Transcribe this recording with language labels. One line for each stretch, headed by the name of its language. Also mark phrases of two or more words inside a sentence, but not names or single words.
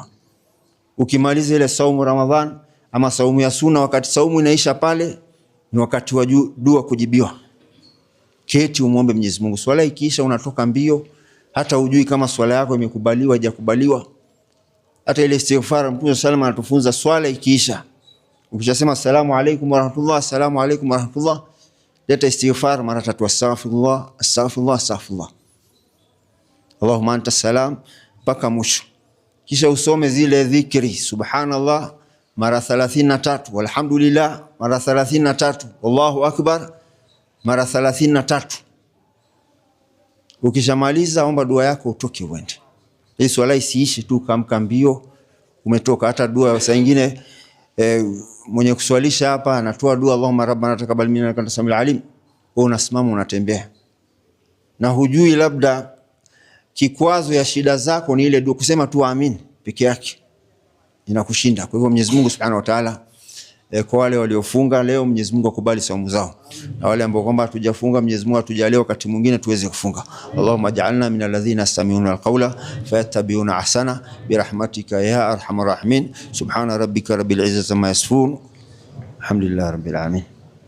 Swahili: Ukimaliza ile saumu Ramadhan ama saumu ya sunna, wakati saumu inaisha pale ni wakati wa dua kujibiwa. Keti umuombe Mwenyezi Mungu. Swala ikiisha unatoka mbio, hata hujui kama swala yako imekubaliwa haijakubaliwa. Hata ile istighfar Mtume sallallahu anatufunza, swala ikiisha ukishasema
Arabic: السلام عليكم ورحمة الله, السلام عليكم ورحمة الله,
Swahili: leta istighfar mara 3,
Arabic: أستغفر الله أستغفر الله أستغفر الله، اللهم أنت السلام,
Swahili: mpaka mwisho. Kisha usome zile dhikri, subhanallah mara 33, walhamdulillah mara 33,
Arabic: الله أكبر
Swahili: mara 33. Ukishamaliza omba dua yako utoke uende. Hii swala isiishi tu kamka mbio umetoka. Hata dua saa nyingine mwenye kuswalisha hapa anatoa dua
Arabic: اللهم ربنا تقبل منا إنك أنت السميع العليم,
Swahili: wewe unasimama unatembea na hujui labda kikwazo ya shida zako ni ile dua, kusema tu amin peke yake inakushinda. Kwa hivyo Mwenyezi Mungu
Arabic: سبحانه وتعالى,
Swahili: kwa wale waliofunga leo, Mwenyezi Mungu akubali saumu zao, na wale ambao kwamba hatujafunga, Mwenyezi Mungu atujalie wakati mwingine tuweze kufunga.
Arabic: اللهم اجعلنا من الذين يستمعون القول فيتبعون أحسن برحمتك يا أرحم الراحمين. سبحان ربك رب العزة عما يصفون، الحمد لله رب العالمين.